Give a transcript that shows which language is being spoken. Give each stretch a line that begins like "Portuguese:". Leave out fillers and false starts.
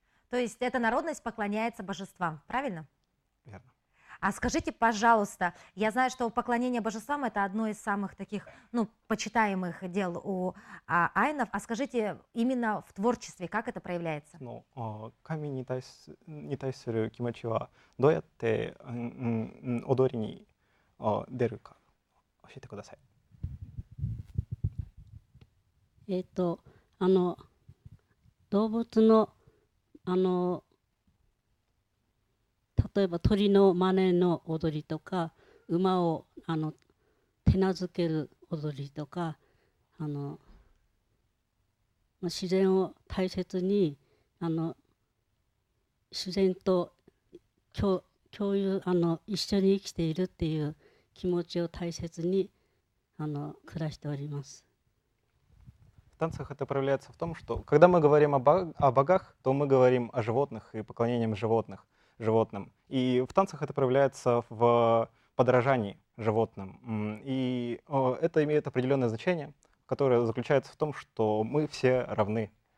Russian: То есть эта народность поклоняется божествам, правильно? Верно. А скажите, пожалуйста, я знаю, что поклонение божествам это одно из самых таких, почитаемых дел у айнов. А скажите, именно в творчестве, как это проявляется?
Japanese: 神に対する気持ちはどうやって踊りに出るか教えてください。動物の例えば鳥の真似の踊りとか、馬を手なずける踊りとか、自然を大切に自然と共有一緒に生きているっていう気持ちを大切に暮らしております。
Russian: В танцах это проявляется в том, что когда мы говорим о богах, то мы говорим о животных и поклонением животным. И в танцах это проявляется в подражании животным. И это имеет определенное значение, которое заключается в том, что мы все равны.